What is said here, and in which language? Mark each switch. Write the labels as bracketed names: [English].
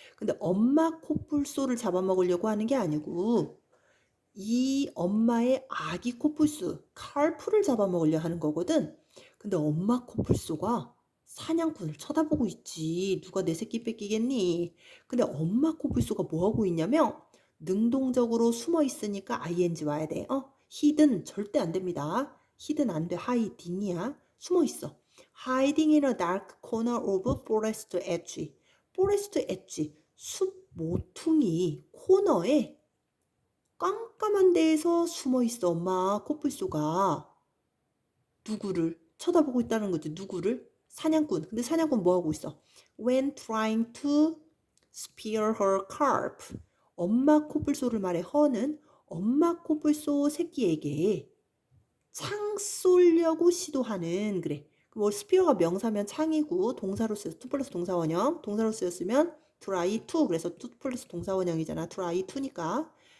[Korean] 근데 엄마 코뿔소를 잡아먹으려고 하는 게 아니고 이 엄마의 아기 코뿔소, 칼프를 잡아먹으려 하는 거거든. 근데 엄마 코뿔소가 사냥꾼을 쳐다보고 있지. 누가 내 새끼 뺏기겠니? 근데 엄마 코뿔소가 뭐하고 있냐면 능동적으로 숨어 있으니까 ing 와야 돼. hidden 절대 안 됩니다. hidden 안 돼. hiding이야. 숨어 있어. [English] hiding in a dark corner of forest edge. forest edge. [Korean] 숲 모퉁이 코너에 깜깜한 데에서 숨어 있어. 엄마 코뿔소가 누구를 쳐다보고 있다는 거지. 누구를? 사냥꾼. 근데 사냥꾼 뭐 하고 있어? [English] When trying to spear her calf. [Korean] 엄마 코뿔소를 말해. her는 엄마 코뿔소 새끼에게 창 쏘려고 시도하는 그래. 뭐 spear가 명사면 창이고 동사로 쓰여서 to 플러스 동사원형. 동사로 쓰였으면 try to. 그래서 to 플러스 동사원형이잖아. try to니까.